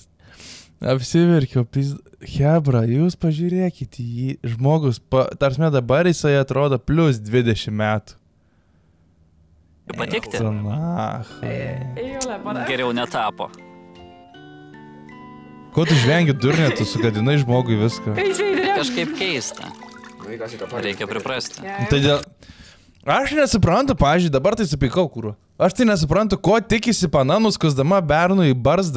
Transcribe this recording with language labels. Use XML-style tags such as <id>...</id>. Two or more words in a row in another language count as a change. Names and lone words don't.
<lt>Apsiverkiau, Hebra, jūs pažiūrėkit į jį. Žmogus, tarsime dabar jisai atrodo plus 20 metų. Patikti?</lt> <et>Ei ole parem.</et> <lt>Geriau netapo. Ko tu žvengi durnė, tu sugadinai žmogui viską. Kažkaip keista. Reikia priprasti. Tai dėl... Aš nesuprantu, pavyzdžiui, dabar tai supykau, kūru. Aš tai nesuprantu, ko tikisi pana nuskusdama bernui barzdą.</lt>